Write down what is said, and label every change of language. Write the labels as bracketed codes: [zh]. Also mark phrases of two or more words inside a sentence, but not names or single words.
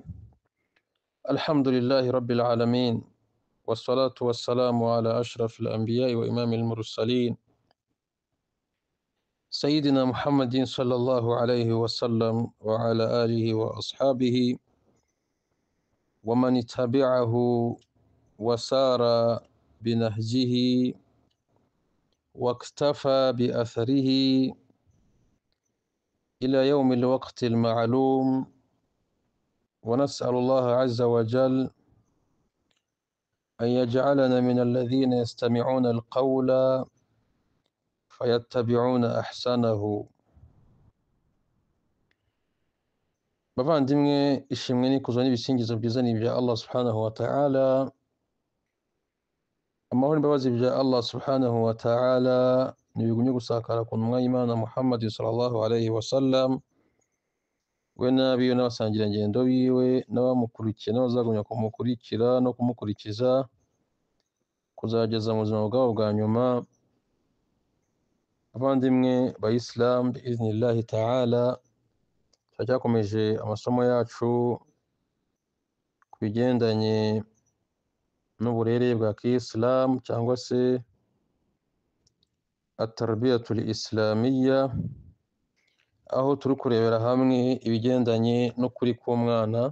[ar] الحمد لله رب العالمين، والصلاة والسلام على أشرف الأنبياء وإمام المرسلين سيدنا محمد صلى الله عليه وسلم وعلى آله وأصحابه ومن تبعه وسار بنهجه واكتفى بأثره إلى يوم الوقت المعلوم. ونسأل الله عز وجل أن يجعلنا من الذين يستمعون القول فيتبعون أحسنه. [rw] bavandimwe, ishimwe n'ikuzo n'ibisingizo byiza ni ibya Allah [ar] سبحانه وتعالى. [rw] Amahoro n'imbabazi bya Allah [ar] سبحانه وتعالى [rw] nibigumye gusakara ku ntumwa y'Imana Muhammad [ar] صلى الله عليه وسلم, [rw] we n'abiwe n'abasangirangendo biwe n'abamukurikiye n'abazagumya kumukurikira no kumukurikiza kuzageza mu buzima bwabo bwa nyuma. Abandimwe bayisilamu [ar] بإذن الله تعالى, [rw] turacyakomeje amasomo yacu ku bigendanye n'uburere bwa kiyisilamu cyangwa se [ar] التربية الإسلامية, [rw] aho turi kurebera hamwe ibigendanye n'ukuri k'umwana.